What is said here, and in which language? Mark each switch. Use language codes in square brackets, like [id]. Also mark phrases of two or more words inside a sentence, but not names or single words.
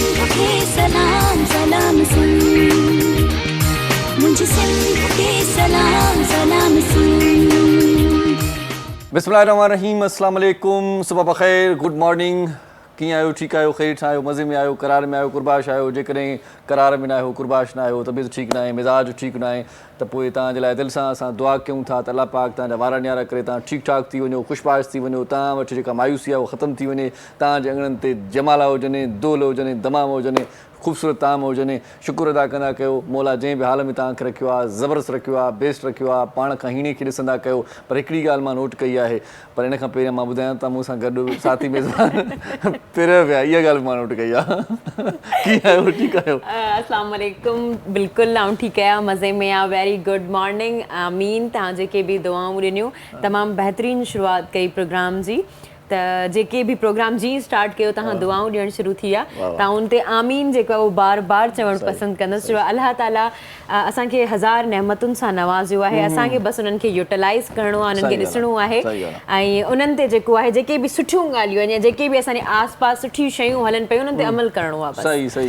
[sd] खे सलाम सलाम सुन, मुझे सिंध खे सलाम सलाम सुन। [ar] بسم الله الرحمن الرحيم، السلام عليكم, [sd] सुबह बख़ैर, [en] good morning. [sd] कीअं आहियो? ठीकु आहियो? ख़ैर आहियो? मज़े में आहियो? करार में आहियो? कुरबाश आहियो? जेकॾहिं करार में न आहियो, कुरबाश न आहियो, तबियत ठीकु न आहे, मिज़ाज ठीकु न आहे, त पोइ तव्हांजे लाइ दिलि सां असां दुआ कयूं था त अल्लाह पाक तव्हांजा वार न्यारा करे तव्हां ठीकु ठाकु थी वञो, ख़ुशबाश थी वञो, तव्हां वटि जेका मायूसी आहे उहा ख़तमु थी वञे, तव्हांजे अङणनि ते जमाला हुजनि, दोल हुजनि, दमाम हुजनि, ख़ूबसूरत ताम हुजनि। शुक्र अदा कंदा कयो मौला जंहिं बि हाल में तव्हांखे रखियो आहे, ज़बरदस्त रखियो आहे, बेस्ट रखियो आहे, पाण खां हीणे खे ॾिसंदा कयो। पर हिकिड़ी ॻाल्हि मां नोट कई आहे, पर इन खां पहिरियों मां ॿुधायां त मूंसां गॾु साथी मेज़बान पहिरियों पिया, इहा ॻाल्हि मां नोट कई आहे। कीअं आहियो? ठीकु आहियो? [ar] السلام عليكم, [sd] बिल्कुलु आउं ठीकु आहियां, मज़े में आहे। [en] very good morning, [sd] आमीन। तव्हां जेके बि दुआऊं ॾिनियूं, तमामु बहितरीनु शुरूआति कई प्रोग्राम जी। त जेके बि प्रोग्राम जी स्टार्ट कयो तव्हां दुआऊं ॾियणु शुरू थी विया, तव्हां उन ते आमीन जेको आहे उहो बार बार चवणु पसंदि कंदसि। अलाह ताला असांखे हज़ार नेमतुनि सां नवाज़ियो आहे, असांखे बसि उन्हनि खे यूटिलाइज़ करिणो आहे, उन्हनि खे ॾिसणो आहे ऐं उन्हनि ते जेको आहे जेके बि सुठियूं ॻाल्हियूं आहिनि या जेके बि असांजे आस पास सुठियूं शयूं हलनि पियूं उन्हनि ते अमल करिणो आहे बसि।